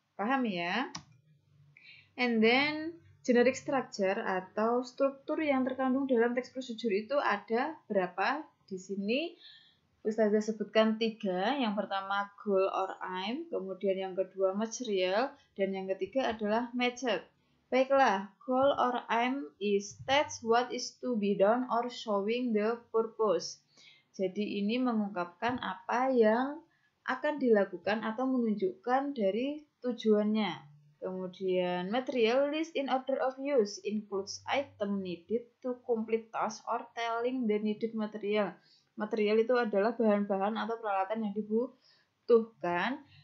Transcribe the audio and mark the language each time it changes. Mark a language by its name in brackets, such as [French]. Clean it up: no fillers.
[Indonesian] Paham ya? [English] And then generic structure [Indonesian] atau struktur yang terkandung dalam text procedure itu ada berapa? Di sini Ustazah sebutkan 3. Yang pertama goal or aim, kemudian yang kedua material, dan yang ketiga adalah method. Baiklah, [English] goal or aim is states what is to be done or showing the purpose. [Indonesian] Jadi ini mengungkapkan apa yang akan dilakukan atau menunjukkan dari tujuannya. [English] Kemudian material list in order of use includes item needed to complete task or telling the needed material. [Indonesian] Material itu adalah bahan-bahan atau peralatan yang dibutuhkan.